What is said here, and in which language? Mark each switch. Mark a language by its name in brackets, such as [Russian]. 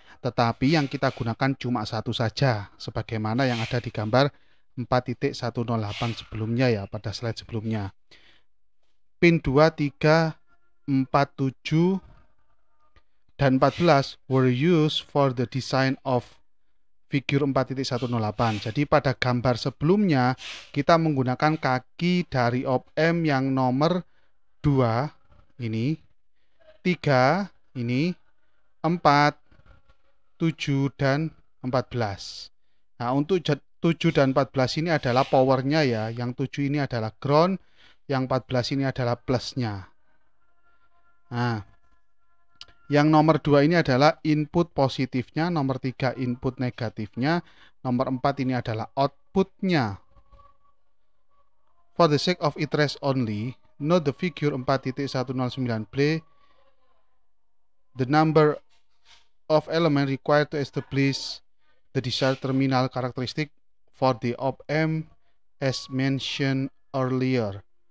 [Indonesian] Tetapi yang kita gunakan cuma satu saja, sebagaimana yang ada di gambar 4.108 sebelumnya ya, pada slide sebelumnya. [English] Pin 2, 3, 4, 7, dan 14 were used for the design of figure 4.108. [Indonesian] Jadi pada gambar sebelumnya kita menggunakan kaki dari op-amp yang nomor 2 ini, 3 ini, 4, 7 dan 14. Nah, untuk 7 dan 14 ini adalah powernya ya. Yang 7 ini adalah ground, yang 14 ini adalah plusnya. Nah, yang nomor 2 ini adalah input positifnya, nomor 3 input negatifnya, nomor 4 ini adalah outputnya. [English] For the sake of interest only, note the figure 4.109b, the number of element required to establish the desired terminal characteristic for the op-amp as mentioned earlier.